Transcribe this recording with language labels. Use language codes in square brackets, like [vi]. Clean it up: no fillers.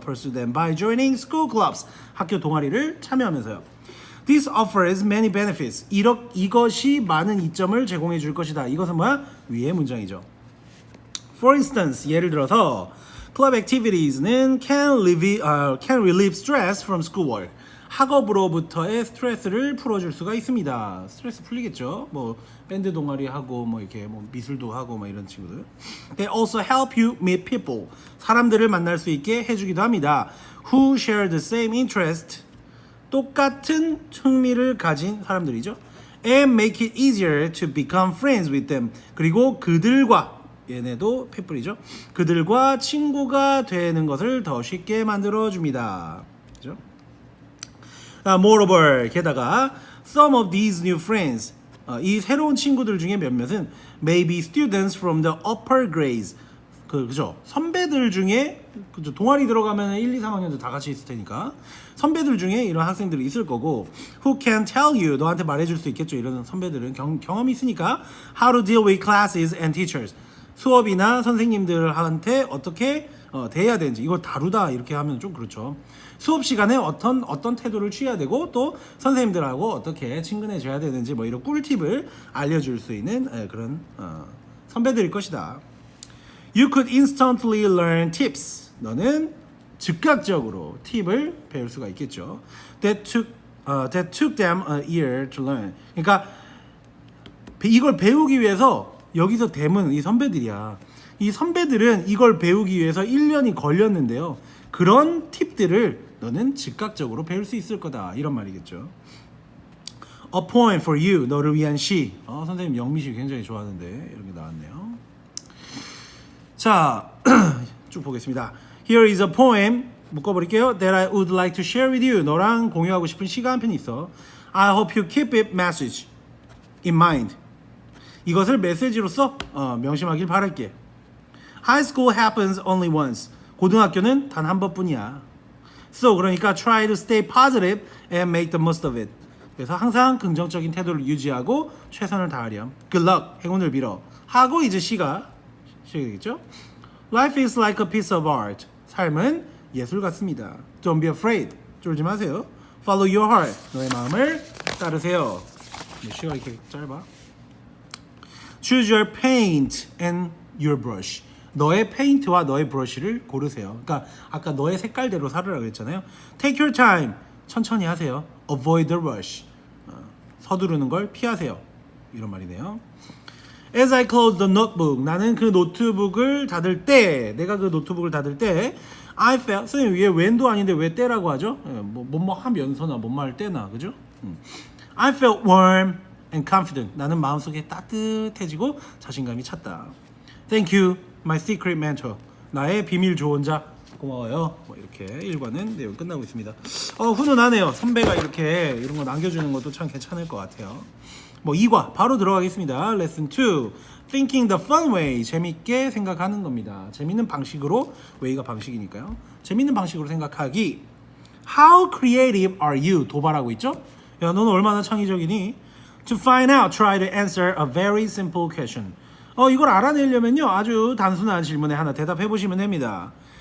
[en] Pursue them by joining school clubs, [ko] 학교 동아리를 참여하면서요. [en] This offers many benefits. [ko] 이것이 많은 이점을 제공해 줄 것이다. 이것은 뭐야? 위의 문장이죠. [en] For instance, [ko] 예를 들어서 [en] club activities는 can relieve stress from schoolwork. [ko] 학업으로부터의 스트레스를 풀어줄 수가 있습니다. 스트레스 풀리겠죠. 뭐 밴드 동아리 하고 뭐 이렇게 뭐 미술도 하고 뭐 이런 친구들. [en] They also help you meet people. [ko] 사람들을 만날 수 있게 해주기도 합니다. [en] Who share the same interest. [ko] 똑같은 흥미를 가진 사람들이죠. [en] And make it easier to become friends with them. [ko] 그리고 그들과 얘네도 people이죠. 그들과 친구가 되는 것을 더 쉽게 만들어 줍니다. 그죠? [en] Moreover, [ko] 게다가 [en] some of these new friends, [ko] 이 새로운 친구들 중에 몇몇은 [en] may be students from the upper grades. [ko] 그죠? 선배들 중에 그죠? 동아리 들어가면 1, 2, 3학년도 다 같이 있을 테니까 선배들 중에 이런 학생들이 있을 거고 [en] who can tell you [ko] 너한테 말해줄 수 있겠죠. 이런 선배들은 경험이 있으니까 [en] how to deal with classes and teachers [ko] 수업이나 선생님들한테 어떻게 대해야 되는지 이걸 다루다 이렇게 하면 좀 그렇죠. 수업 시간에 어떤 태도를 취해야 되고 또 선생님들하고 어떻게 친근해져야 되는지 뭐 이런 꿀팁을 알려줄 수 있는 그런 선배들일 것이다. [en] You could instantly learn tips. [ko] 너는 즉각적으로 팁을 배울 수가 있겠죠. [en] That took them a year to learn. [ko] 그러니까 이걸 배우기 위해서 여기서 댐은 이 선배들이야. 이 선배들은 이걸 배우기 위해서 1년이 걸렸는데요. 그런 팁들을 너는 즉각적으로 배울 수 있을 거다. 이런 말이겠죠. [en] A poem for you. [ko] 너를 위한 시. 선생님 영미시 굉장히 좋아하는데 이런 게 나왔네요. 자, 쭉 보겠습니다. [en] Here is a poem. [ko] 묶어버릴게요. [en] That I would like to share with you. [ko] 너랑 공유하고 싶은 시가 한 편 있어. [en] I hope you keep it message in mind. [ko] 이것을 메시지로서 명심하길 바랄게. [en] High school happens only once. [ko] 고등학교는 단 한 번뿐이야. [en] So 그러니까 try to stay positive and make the most of it. [ko] 그래서 항상 긍정적인 태도를 유지하고 최선을 다하렴. [en] Good luck. [ko] 행운을 빌어. 하고 이제 시가 시작되겠죠? [en] Life is like a piece of art. [ko] 삶은 예술 같습니다. [en] Don't be afraid. [ko] 쫄지 마세요. [en] Follow your heart. [ko] 너의 마음을 따르세요. 시가 이렇게 짧아. [en] Choose your paint and your brush. [ko] 너의 페인트와 너의 브러쉬를 고르세요. 그러니까 아까 너의 색깔대로 살으라고 했잖아요. [en] Take your time. [ko] 천천히 하세요. [en] Avoid the rush. [ko] 서두르는 걸 피하세요. 이런 말이네요. [en] As I close the notebook. [ko] 나는 그 노트북을 닫을 때, 내가 그 노트북을 닫을 때, [en] I felt, [ko] 선생님 위에 when도 아닌데 왜 때라고 하죠? 뭐뭐 하면서나 뭐뭐 할 때나, 그죠? [en] I felt warm and confident. [ko] 나는 마음속에 따뜻해지고 자신감이 찼다. [en] Thank you, my secret mentor. [ko] 나의 비밀 조언자 고마워요. 뭐 이렇게 1과는 내용 끝나고 있습니다. 훈훈하네요. 선배가 이렇게 이런 거 남겨주는 것도 참 괜찮을 것 같아요. 뭐 2과 바로 들어가겠습니다. 레슨 2 [en] Thinking the fun way [ko] 재밌게 생각하는 겁니다. 재밌는 방식으로 way가 방식이니까요. 재밌는 방식으로 생각하기. [en] How creative are you? [ko] 도발하고 있죠? 야, 너는 얼마나 창의적이니? [en] To find out, try to answer a very simple question. [ko] 이걸 알아내려면요, 아주 단순한 질문에 하나 대답해 보시면 됩니다.